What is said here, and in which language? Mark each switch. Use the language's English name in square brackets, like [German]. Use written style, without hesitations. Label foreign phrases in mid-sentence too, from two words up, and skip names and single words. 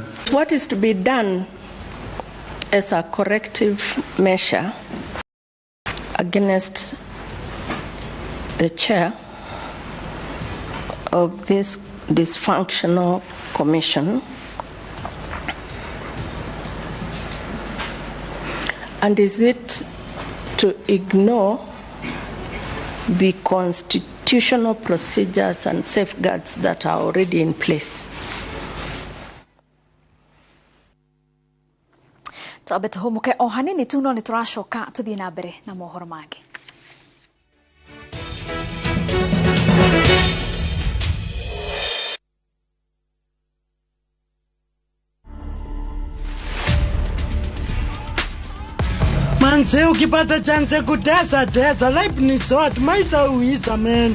[English] What is to be done as a corrective measure against the chair of this dysfunctional commission? And is it to ignore the constitutional procedures and safeguards that are already in place. [Kikuyu] Tabeto homuke ohanini tuno ni turashoka tuthie na mbere na mohoro mangi. [Swahili] Manze ukipata chance kutesa tesa, life ni short, maisha uisa man.